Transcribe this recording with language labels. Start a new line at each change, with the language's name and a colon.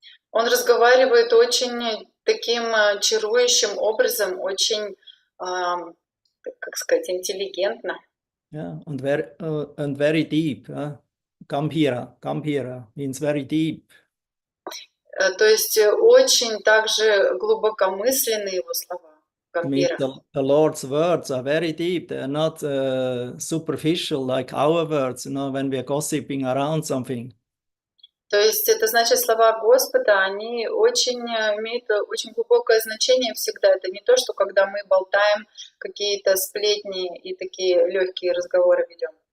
Russian: Он разговаривает очень таким чарующим образом, очень, как сказать, интеллигентно.
English: Yeah, and very deep. Gambhira means very deep.
Russian: То есть очень также глубокомысленные его слова. как
English: I mean,
Russian: вера.
English: the Lord's words are very deep. They are not superficial like our words, when we are gossiping around something.
Russian: То есть это значит, слова Господа, они очень имеют очень глубокое значение всегда. Это не то, что когда мы болтаем какие-то сплетни и такие легкие разговоры ведем.